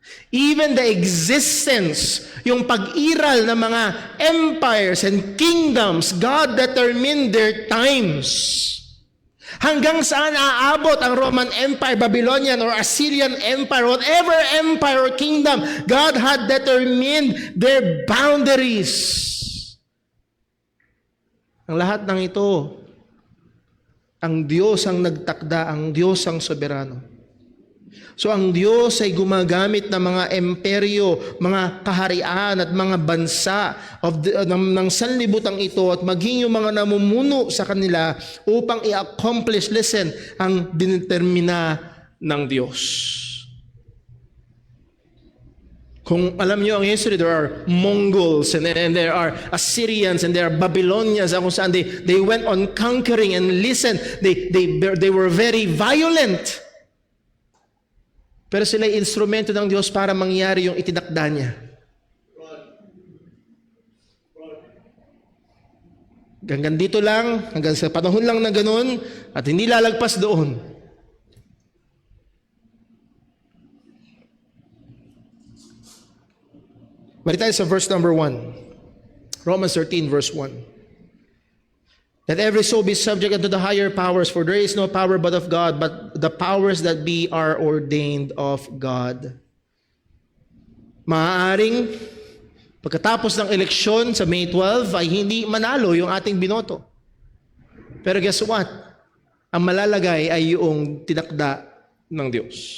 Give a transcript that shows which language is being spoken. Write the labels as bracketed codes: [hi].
[en] Even the existence, [tl] yung pag-iral ng mga [en] empires and kingdoms, God determined their times. [tl] Hanggang saan aabot ang [en] Roman Empire, Babylonian or Assyrian Empire, whatever empire or kingdom, God had determined their boundaries. [tl] Ang lahat ng ito, ang Diyos ang nagtakda, ang Diyos ang soberano. So ang Diyos ay gumagamit ng mga imperyo, mga kaharian at mga bansa ng sanlibutan ito at maging yung mga namumuno sa kanila upang i-accomplish, listen, ang dinetermina ng Diyos. Kung alam niyo ang [en] history, there are Mongols and there are Assyrians and there are Babylonians [tl] kung saan [en] they went on conquering, and listen, they were very violent. [tl] Pero sila ay instrumento ng Diyos para mangyari yung itinakda niya. Hanggang dito lang, hanggang sa panahon lang na ganun, at hindi lalagpas doon. Balik tayo sa verse number 1. Romans 13 verse 1. [en] That every soul be subject unto the higher powers, for there is no power but of God, but the powers that be are ordained of God. [tl] Maaaring pagkatapos ng eleksyon sa May 12 ay hindi manalo yung ating binoto. Pero [en] guess what? [tl] Ang malalagay ay yung tinakda ng Diyos.